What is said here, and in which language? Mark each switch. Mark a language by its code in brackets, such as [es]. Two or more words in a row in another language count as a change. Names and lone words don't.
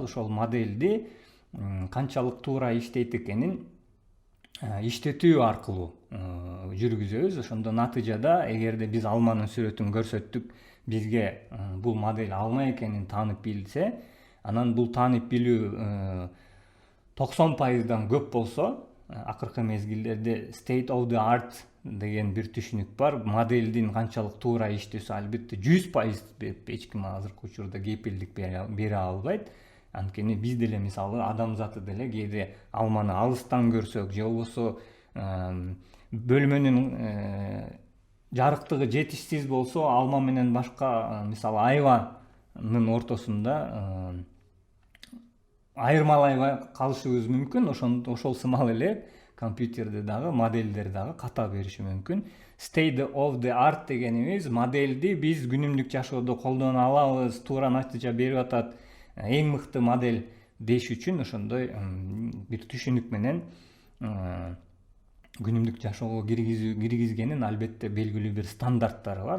[ky] Ошол модельди канчалык туура иштейт экенин иштетүү аркылуу жүргүзөбүз. Ошондо натыйжада эгерде биз алманын сүрөтүн көрсөттүк, бизге бул модель алма экенин таанып билсе, анан бул таанып билүү 90%дан көп болсо, акыркы мезгилдерде [en] state of the art [ky] деген бир түшүнүк бар. Моделдин канчалык туура иштесө албетте 100% эч ким азыркы учурда кепилдик бере албайт. Анткени биз деле мисалы адамзаты деле кээде алманы алыстан көрсөк же болбосо бөлмөнүн жарыктыгы жетишсиз болсо, алма менен башка мисалы айванын ортосунда айырмалай калышыбыз мүмкүн. Ошол сымал эле компьютерде дагы модельдер дагы ката бериши мүмкүн. [en] State of the art [ky] дегенибиз модельди биз күнүмдүк жашоодо колдоно алабыз, туура натыйжа берип атат, эң мыкты модель деш үчүн ошондой бир түшүнүк менен күнүмдүк жашоого киргизгенин албетте белгилүү бир стандарттары бар.